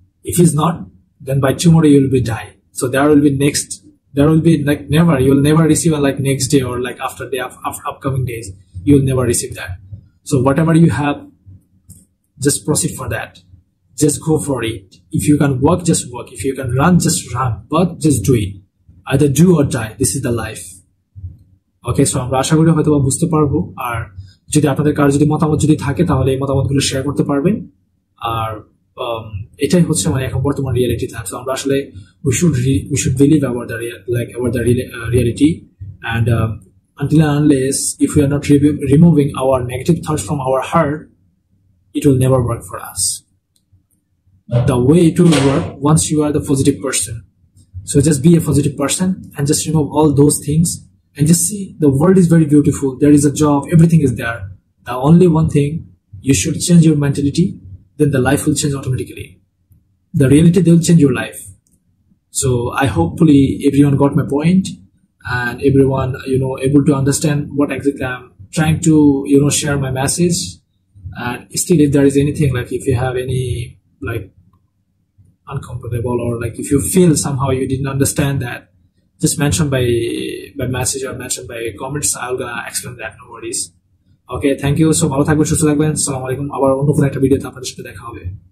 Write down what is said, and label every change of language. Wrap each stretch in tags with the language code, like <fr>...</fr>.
<en>If it's not, then by tomorrow you will be die. So there will be like never, you will never receive a like next day or like after upcoming days, you will never receive that. So whatever you have, just proceed for that, just go for it. If you can work, just work. If you can run, just run, but just do it, either do or die. This is the life.</en> <bn>Okay, so আমরা আশা করি হয়তো বুঝতে পারবো। আর যদি আপনাদের কার যদি মতামত যদি থাকে তাহলে এই মতামতগুলো শেয়ার করতে পারবেন। আর এটাই হচ্ছে মানে এখন বর্তমান রিয়েলিটি টাইম। সো আমরা আসলে</bn> <en>we should believe about the reality, and until and unless if we are not removing our negative thoughts from our heart, it will never work for us. The way it will work once you are the positive person. So just be a positive person and just remove all those things. And just see, the world is very beautiful. There is a job, everything is there. The only one thing, you should change your mentality, then the life will change automatically. The reality, they will change your life. So I hopefully everyone got my point, and everyone, able to understand what exactly I'm trying to, share my message. And still, if there is anything, like if you have any, like, uncomfortable, or like if you feel somehow you didn't understand that, just mention by message or mention by comments. I'll gonna explain that, no worries. Okay, thank you. So</en> <bn>ভালো থাকবেন, সুস্থ থাকবেন। আসসালামু আলাইকুম। আবার অন্য কোনো একটা ভিডিওতে আপনাদের সাথে দেখা হবে।</bn>